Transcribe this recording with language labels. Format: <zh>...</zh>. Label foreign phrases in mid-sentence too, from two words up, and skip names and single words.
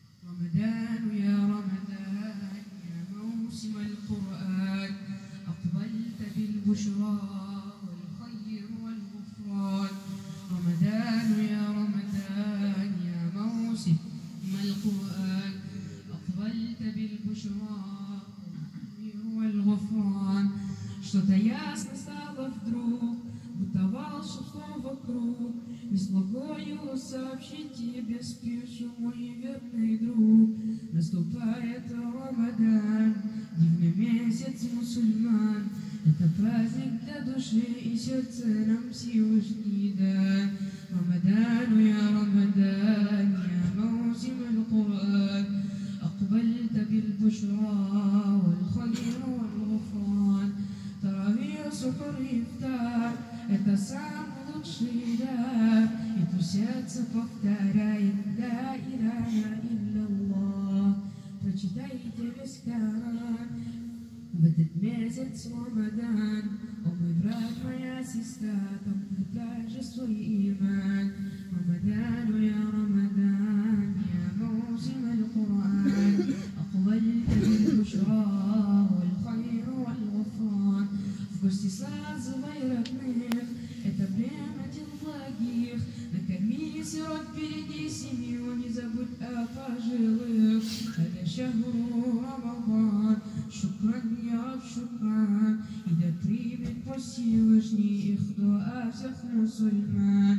<ar>رمضان يا رمضان يا موسم القرآن أقبلت بالبشرى والخير والغفران. رمضان يا رمضان يا موسم القرآن أقبلت بالبشرى والخير والغفران.</ar> <ru>Что-то ясно стало вдруг, будто волшебство вокруг. Не смогу сообщить тебе, спешу, мой верный друг. Наступает Рамадан, дивный месяц мусульман. Это праздник для души и сердца нам Всевышний дан.</ru> <ar>رمضان يا رمضان يا موسم القرآن أقبلت بالبشرى والخير والغفران.</ar> <ru>Таравих, сухар, ифтар — это самый лучший дар. И то сердце повторяет</ru> <ar>لا إله إلا الله.</ar> <ru>Прочитайте весь Коран в этот месяц Рамадан. О мой брат, моя сестра, там также свой иман. Рамадан я Рамадан я موسم القرآن أقبلت بالبشرى والخير والغفران. В гости сразывай родных, это время дел благих. Накорми сирот, впереди семью, не забудь о пожилых.</ru> <ar>هلا شهر رمضان شكرا يا شكرا.</ar> <ru>И да примет Всевышний их дуа всех мусульман.</ru>